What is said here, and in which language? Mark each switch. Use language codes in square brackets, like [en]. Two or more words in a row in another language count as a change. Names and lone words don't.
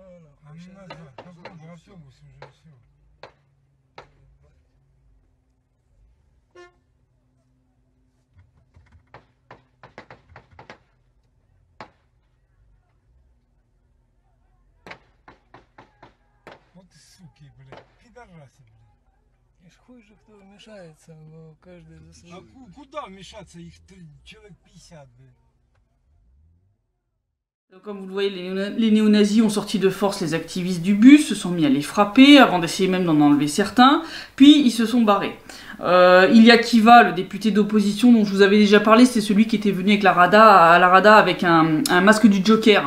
[ru] А не назад, попробуй в автобусе уже все. Вот и суки, блядь, пидорасы, блядь. И ж хуй же кто вмешается, каждый за А свой. куда вмешаться? Их человек 50, блядь. [fr] Donc, comme vous le voyez, les néo-nazis ont sorti de force les activistes du bus, se sont mis à les frapper, avant d'essayer même d'en enlever certains, puis ils se sont barrés. Ilya Kiva, le député d'opposition dont je vous avais déjà parlé, c'est celui qui était venu avec la Rada avec un masque du Joker.